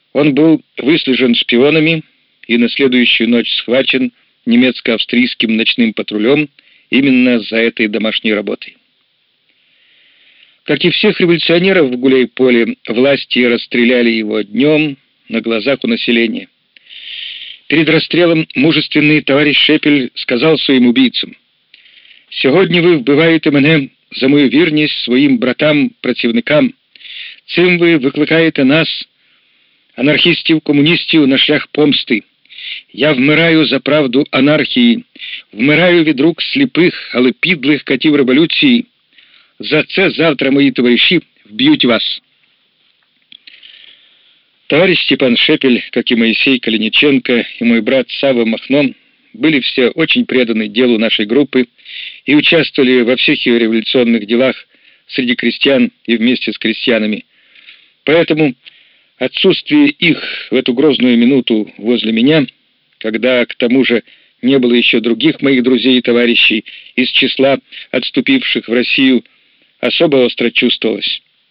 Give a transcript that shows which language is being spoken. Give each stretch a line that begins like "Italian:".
Russian: Он был выслежен шпионами и на следующую ночь схвачен немецко-австрийским ночным патрулем именно за этой домашней работой. Как и всех революционеров в Гуляйполе, власти расстреляли его днем на глазах у населения. Перед расстрелом мужественный товарищ Шепель сказал своим убийцам:
Ukrainian: «Сьогодні ви вбиваєте мене за мою вірність своїм братам-працівникам. Цим ви викликаєте нас, анархістів-комуністів, на шлях помсти. Я вмираю за правду анархії, вмираю від рук сліпих, але підлих катів революції. За це завтра мої товариші вб'ють вас».
Russian: Товарищ Степан Шепель, как и Моисей Калиниченко и мой брат Савва Махно, были все очень преданы делу нашей группы и участвовали во всех ее революционных делах среди крестьян и вместе с крестьянами. Поэтому отсутствие их в эту грозную минуту возле меня, когда к тому же не было еще других моих друзей и товарищей из числа отступивших в Россию, особо остро чувствовалось.